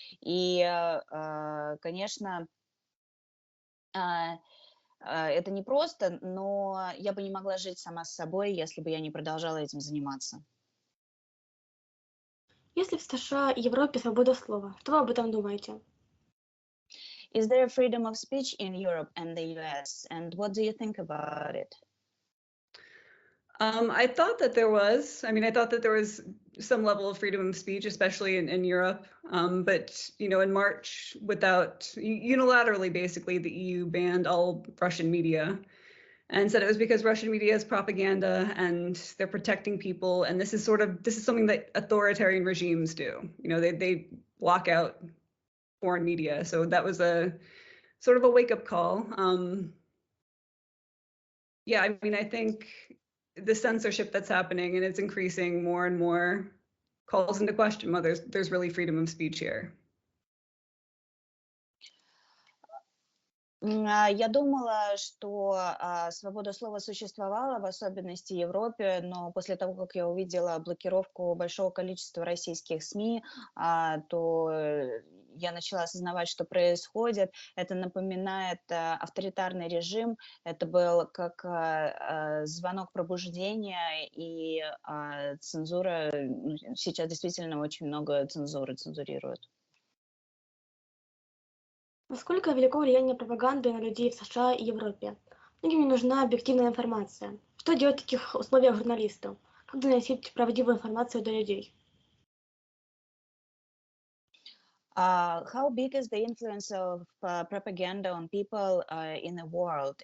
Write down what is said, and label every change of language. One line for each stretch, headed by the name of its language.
Russian: И, конечно, это непросто, но я бы не могла жить сама с собой, если бы я не продолжала этим заниматься. Если в США и Европе свобода слова, что вы об этом думаете?
English: Is there freedom of speech in Europe and the US, and what do you think about it? I thought that there was. I thought that there was some level of freedom of speech, especially in Europe. But, in March, unilaterally, basically, the EU banned all Russian media and said it was because Russian media is propaganda and they're protecting people. And this is something that authoritarian regimes do. They block out foreign media. So that was a sort of a wake-up call. Yeah, I mean, I think the censorship that's happening, and it's increasing more and more, calls into question whether there's really freedom of speech here.
Russian: Я думала, что свобода слова существовала, в особенности в Европе, но после того, как я увидела блокировку большого количества российских СМИ, то я начала осознавать, что происходит. Это напоминает авторитарный режим. Это был как звонок пробуждения, и цензура, сейчас действительно очень много цензуры, цензурируют. Насколько велико влияние пропаганды на людей в США и Европе? Многим нужна объективная информация. Что делать в таких условиях журналисту? Как доносить правдивую информацию до людей?
English: How big is the influence of propaganda on people in the world?